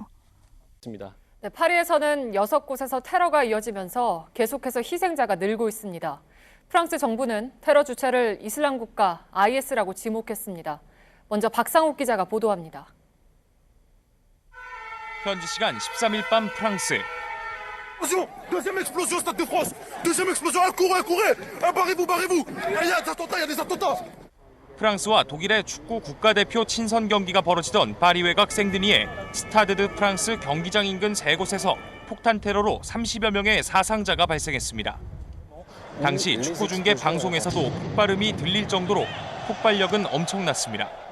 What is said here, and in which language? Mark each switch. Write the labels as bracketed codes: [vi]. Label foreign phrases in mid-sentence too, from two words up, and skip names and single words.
[ko] 네, 파리에서는 6곳에서 테러가 이어지면서 계속해서 희생자가 늘고 있습니다. 프랑스 정부는 테러 주체를 이슬람 국가 IS라고 지목했습니다. 먼저 박상욱 기자가 보도합니다. 현지 시간 13일 밤 프랑스. [fr] Deuxième explosion, Stade de France. Deuxième explosion, courez, barrez-vous. Il y a des attentats. [ko] 프랑스와 독일의 축구 국가대표 친선 경기가 벌어지던 파리 외곽 생드니의 스타드 드 프랑스 경기장 인근 3곳에서 폭탄 테러로 30여 명의 사상자가 발생했습니다. 당시 축구 중계 방송에서도 폭발음이 들릴 정도로 폭발력은 엄청났습니다.